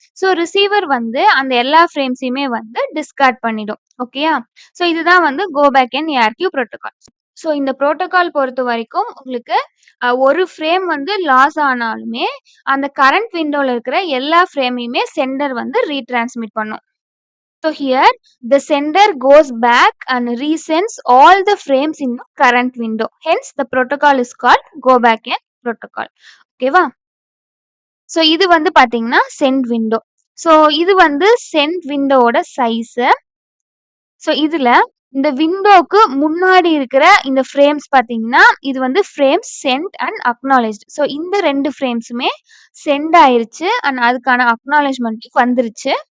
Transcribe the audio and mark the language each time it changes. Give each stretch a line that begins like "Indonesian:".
Tamil: So receiver வந்து அந்த எல்லா ஃப்ரேம்ஸையுமே வந்து டிஸ்கார்ட் பண்ணிடும். ஓகேயா? ஸோ இதுதான் வந்து கோ பேக் என் ஏஆர்கியூ புரோட்டோகால். ஸோ இந்த புரோட்டோகால் பொறுத்தவரைக்கும் உங்களுக்கு ஒரு ஃப்ரேம் வந்து லாஸ் ஆனாலுமே, அந்த கரண்ட் விண்டோல இருக்கிற எல்லா ஃப்ரேமையுமே சென்டர் வந்து ரீட்ரான்ஸ்மிட் பண்ணும்.
English: So here the sender goes back and resends all the frames in the current window. Hence the protocol is called go back n protocol.
Tamil: ஓகேவா? ஸோ இது வந்து பார்த்தீங்கன்னா சென்ட் விண்டோ. ஸோ இது வந்து சென்ட் விண்டோவோட சைஸு. ஸோ இதுல இந்த விண்டோக்கு முன்னாடி இருக்கிற இந்த ஃப்ரேம்ஸ் பார்த்தீங்கன்னா, இது வந்து ஃப்ரேம்ஸ் சென்ட் அண்ட் அக்னாலெஜ்ட். ஸோ இந்த 2 ஃப்ரேம்ஸுமே சென்ட் ஆயிருச்சு அண்ட் அதுக்கான அக்னாலெட்ஜ்மென்ட் வந்துருச்சு.